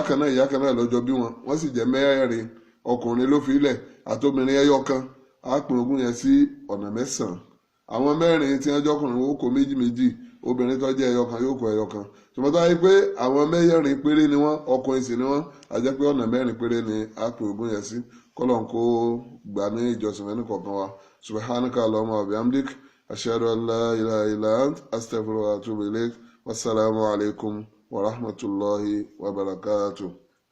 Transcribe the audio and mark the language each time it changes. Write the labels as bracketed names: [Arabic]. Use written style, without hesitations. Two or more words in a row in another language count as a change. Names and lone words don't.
[Yoruba] kan náà ìyá kan náà lọ́jọ́ bí wọn wọ́n sì jẹ́ 4 ọkùnrin ló fi ilẹ̀ àtòmìnrin ẹyọ kan á pín ogún yẹn sí ọ̀nà 9 àwọn 4 tí wọ́n jọkùnrin ó kó 2 obìnrin tó jẹ́ ẹyọ kan yóò kó ẹyọ kan ṣùgbọ́n tó wáyé pé àwọn 4 péré ni wọ́n ọkùnrin sì ni wọ́n á jẹ́ pé ọ̀nà 4 péré ni á pín ogún yẹn sí kọ́lọ́n kó gbà ní ìjọsìn ẹni kọ̀ọ̀kan wa [Arabic] سبحانك اللهم وبحمدك أشهد أن لا إله إلا أنت أستغفرك وأتوب إليك والسلام عليكم ورحمة الله وبركاته.